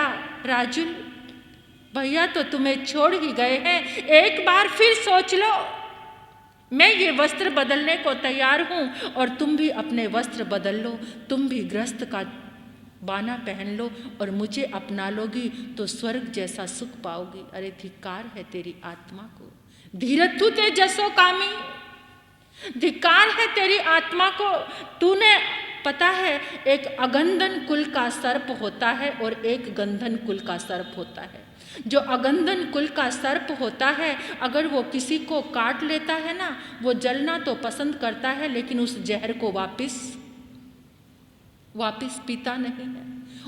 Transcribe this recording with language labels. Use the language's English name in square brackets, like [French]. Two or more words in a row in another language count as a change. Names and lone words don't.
[Hindi] राजुल भैया तो तुम्हें छोड़ ही गए हैं, एक बार फिर सोच लो। मैं ये वस्त्र बदलने को तैयार हूँ और तुम भी अपने वस्त्र बदल लो। तुम भी गृहस्थ का बाना पहन लो और मुझे अपना लोगी तो स्वर्ग जैसा सुख पाओगी। अरे धिक्कार है तेरी आत्मा को, [Prakrit languages] धीरथु ते जसो कामी, [Hindi] धिक्कार है तेरी आत्मा को। तूने, पता है, एक अगंधन कुल का सर्प होता है और एक गंधन कुल का सर्प होता है। जो अगंधन कुल का सर्प होता है, अगर वो किसी को काट लेता है ना, वो जलना तो पसंद करता है लेकिन उस जहर को वापिस पीता नहीं है।